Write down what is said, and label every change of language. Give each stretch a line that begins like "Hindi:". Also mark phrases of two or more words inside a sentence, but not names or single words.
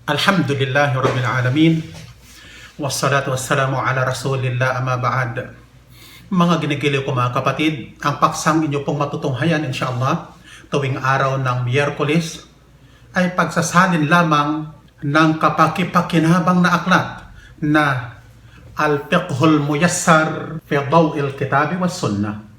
Arabic: الحمد لله رب العالمين والصلاة والسلام على رسول الله أما بعد.
Filipino: Mga ginigiliw ko mga kapatid, ang paksang inyo pong matutunghayan insyaAllah tuwing araw ng Miyerkules ay pagsasalin lamang ng kapakipakinabang na aklat na Al-Fiqhul Muyassar fi Daw'il Kitabi was Sunnah.